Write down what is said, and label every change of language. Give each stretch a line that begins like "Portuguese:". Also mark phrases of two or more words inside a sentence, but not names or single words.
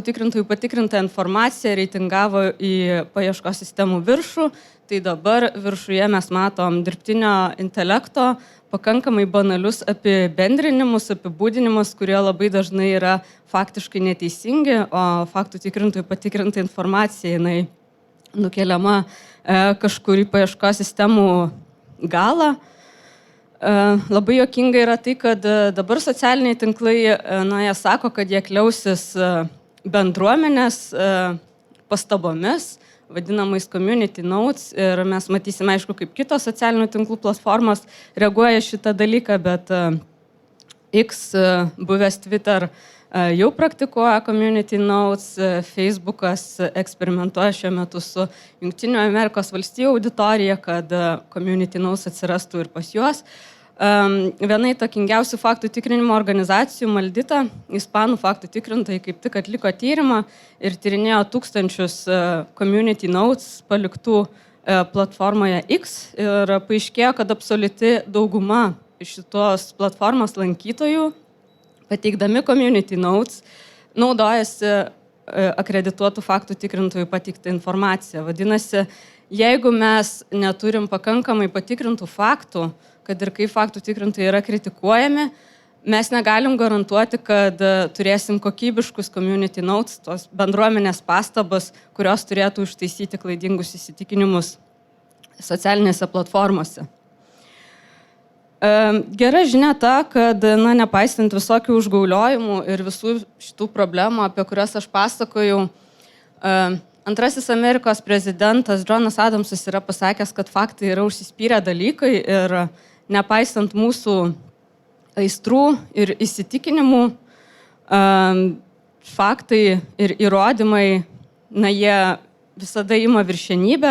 Lithuanian: tikrintojų patikrinta informacija reitingavo į paieškos sistemų viršų, tai dabar viršuje mes matom dirbtinio intelekto pakankamai banalius apibendrinimus, apibūdinimus, kurie labai dažnai yra faktiškai neteisingi, o faktų tikrintojų patikrinta informacija jinai nukeliama kažkur į paieškos sistemų galą. Labai juokinga yra tai, kad dabar socialiniai tinklai, jie sako, kad jie kliausis bendruomenės pastabomis, vadinamais
English: community notes,
Lithuanian: ir mes matysime, aišku, kaip kitos socialinių tinklų platformos reaguoja šitą dalyką, bet X, buvęs Twitter, jau praktikuoja
English: community notes,
Lithuanian: Facebookas eksperimentuoja šiuo metu su Jungtinių Amerikos valstijų auditorija, kad
English: community notes
Lithuanian: atsirastų ir pas juos. Viena įtakingiausių faktų tikrinimo organizacijų, Maldita, ispanų faktų tikrintojai, kaip tik atliko tyrimą ir tyrinėjo tūkstančius
English: community notes
Lithuanian: paliktų platformoje X ir paaiškėjo, kad absoliuti dauguma šitos platformos lankytojų, pateikdami
English: community notes,
Lithuanian: naudojasi akredituotų faktų tikrintojų pateiktą informaciją. Vadinasi, jeigu mes neturim pakankamai patikrintų faktų, kad ir kaip faktų tikrintojai yra kritikuojami, mes negalim garantuoti, kad turėsim kokybiškus
English: community notes,
Lithuanian: tos bendruomenės pastabas, kurios turėtų ištaisyti klaidingus įsitikinimus socialinėse platformose. Gera žinia ta, kad nepaisant visokių užgauliojimų ir visų šitų problemų, apie kurias aš pasakojau, antrasis Amerikos prezidentas Johnas Adamsas yra pasakęs, kad faktai yra užsispyrę dalykai ir nepaisant mūsų aistrų ir įsitikinimų, faktai ir įrodymai, jie visada ima viršenybę.